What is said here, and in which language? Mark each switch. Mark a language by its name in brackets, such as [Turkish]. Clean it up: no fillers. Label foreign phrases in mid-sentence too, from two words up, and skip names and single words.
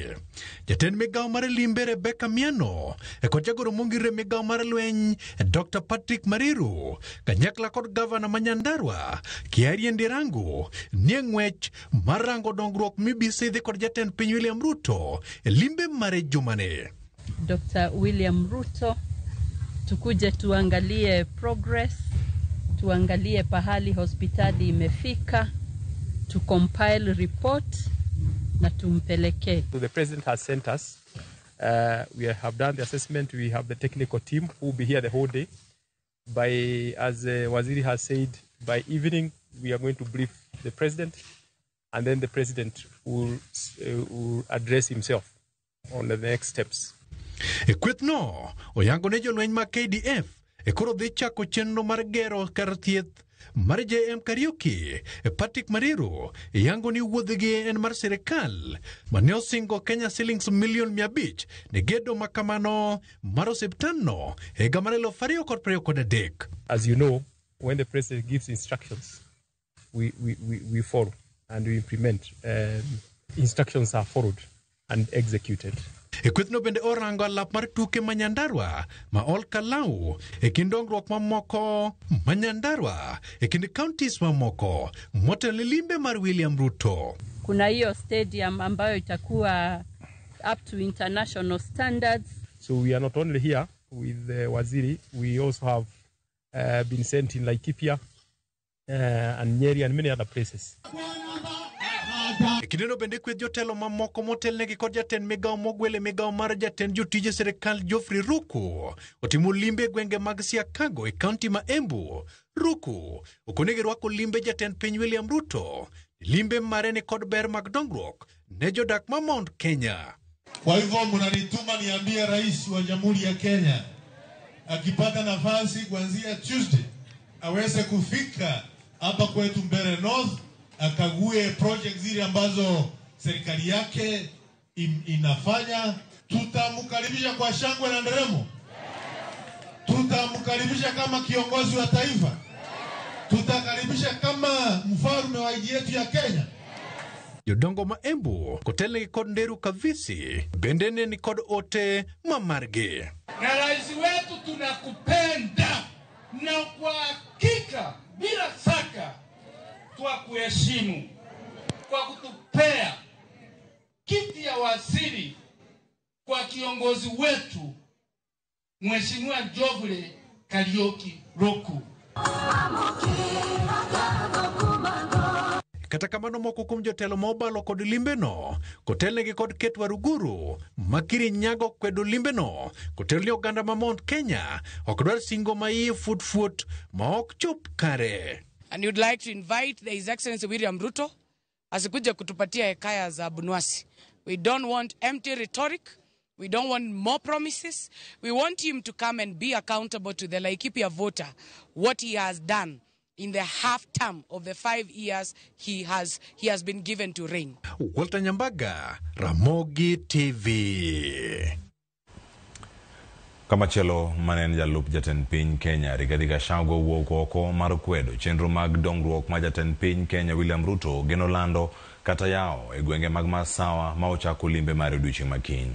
[Luo (Kenya and Tanzania)] Jatend migawo mar limbe Rebecca Miano kod jagoro mongire migawo mar lweny Dr. Patrick Mariru kanyakla kod gavana ma Nyandarua Kiarie Ndirangu nie ng'wech mar rango dongruok mibisidhi kod jatend piny William Ruto limbe mare jumani. [Swahili] Dr. William Ruto tukuje tuangalie progress, tuangalie pahali hospitali imefika, [English] to compile report [Swahili] na tumpeleke. [English] So the president has sent us. We have done the assessment. We have the technical team who will be here the whole day. As Waziri has said, by evening we are going to brief the president, and then the president will address himself on the next steps. [Luo (Kenya and Tanzania)] Kweth no oyango ne jolweny ma KDF koro dhi chako chenro mar gero kar thieth mar JM Kariuki. Patrick Mariru yango ni wuodhgi en mar sirikal mane osingo Kenya [English] shillings million [Luo (Kenya and Tanzania)] 500 ne gedo makamano mar osiptandno higa mar 2023. [English] As you know, when the president gives instructions, we follow and we implement. Instructions are followed and executed. [Luo (Kenya and Tanzania)] Kwethno bende orango alap mar tuke ma Nyandarua ma ol Kalau kind dongruok mamoko ma Nyandarua kind counties mamoko motelo limbe mar William Ruto. [Swahili] Kuna hiyo stadium ambayo itakuwa [English] up to international standards. So we are not only here with Waziri, we also have been sent in Laikipia and Nyeri and many other places. [Luo (Kenya and Tanzania)] Kineno bende kweth jotelo mamoko motelnegi kod jatend migawo mogwele migawo mar jatend jotije sirikal Geoffrey Ruku otimo limbe gwenge mag Siakago e kaunti ma Embu. Ruku okonegi rwako limbe jatend piny William Ruto limbe mare ni kod ber mag dongruok ne jodak ma Mount Kenya. [Swahili] Kwa hivyo mnanituma niambie rais wa Jamhuri ya Kenya akipata nafasi kuanzia Tuesday aweze kufika hapa kwetu Mbeere North akague project zile ambazo serikali yake inafanya. Tutamkaribisha kwa shangwe na nderemo. Tutamkaribisha kama kiongozi wa taifa. Tutakaribisha kama mfalme wa nchi yetu ya Kenya. [Luo (Kenya and Tanzania)] Jodongo ma Embu kotelnegi kod Nderu Kavisi bendene ni kod ote mamarge. [Swahili] Na rais wetu tunakupenda na kwa hakika bila shaka kwa kuheshimu kwa kutupea kiti ya waziri kwa kiongozi wetu Mheshimiwa Geoffrey Kariuki Ruku. [Luo (Kenya and Tanzania)] Kata kamano moko kuom jotelo mobalo kod limbeno kotelnegi kod Ket Waruguru makiri nyago kwedo limbeno kotelni oganda ma Mount Kenya okdwar singo ma iye fut ma ok chop kare. [English] And you'd like to invite His Excellency William Ruto [Swahili] asikuja kutupatia hekaya za Bunwasi. [English] We don't want empty rhetoric. We don't want more promises. We want him to come and be accountable to the Laikipia voter what he has done in the half term of the 5 years he has been given to reign. Walter Nyambaga, Ramogi TV. [Luo (Kenya and Tanzania)] Kamachelo manen jalup jatend piny Kenya Rigathi Gachagua wuok oko mar kwedo chenro mag dongruok ma jatend piny Kenya William Ruto geno lando kata yao e gwenge mag Masawa ma ochako limbe mar odiochieng' makiny.